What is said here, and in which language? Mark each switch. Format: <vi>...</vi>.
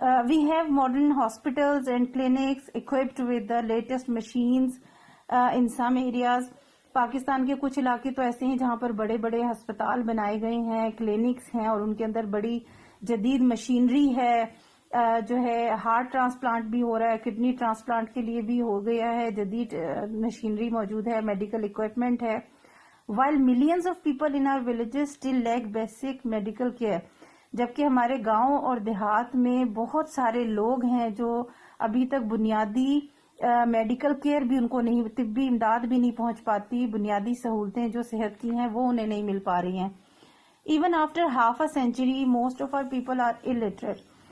<en>We have modern hospitals and clinics equipped with the latest machines in some areas.</en> <ur>Pakistan کے کچھ علاقے تو ایسے ہیں جہاں پر بڑے بڑے ہسپتال بنائے گئے ہیں، کلینکس ہیں، اور ان کے اندر بڑی جدید مشینری ہے، جو ہے ہارٹ ٹرانسپلانٹ بھی ہو رہا ہے، کڈنی ٹرانسپلانٹ کے لیے بھی ہو گیا ہے، جدید مشینری موجود ہے، میڈیکل اکوپمنٹ ہے.</ur> <en>while millions of people in our villages still lack basic medical care.</en> <ur>جبکہ ہمارے گاؤں اور دیہات میں بہت سارے لوگ ہیں جو ابھی تک بنیادی میڈیکل کیئر بھی ان کو نہیں، طبی امداد بھی نہیں پہنچ پاتی، بنیادی سہولتیں جو صحت کی ہیں وہ انہیں نہیں مل پا رہی ہیں.</ur> <en>Even after half a century most of our people are illiterate.</en>